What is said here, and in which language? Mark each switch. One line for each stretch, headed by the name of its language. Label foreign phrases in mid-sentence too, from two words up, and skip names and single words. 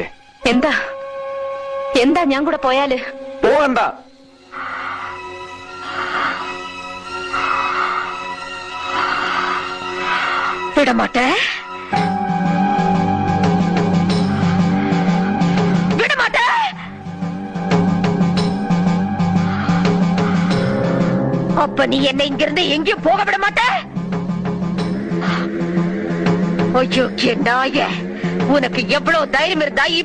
Malayalam: എന്താ എന്താ ഞാൻ കൂടെ പോയാല്? പോവണ്ട. വിടമാട്ടെ, വിടമാട്ടെ.
Tamil: அப்ப நீ என்னை இங்கிருந்து எங்கேயும் போக விட மாட்ட? ஐயோ நாயே, உனக்கு எவ்வளவு தைரியம் இருந்தா இப்போ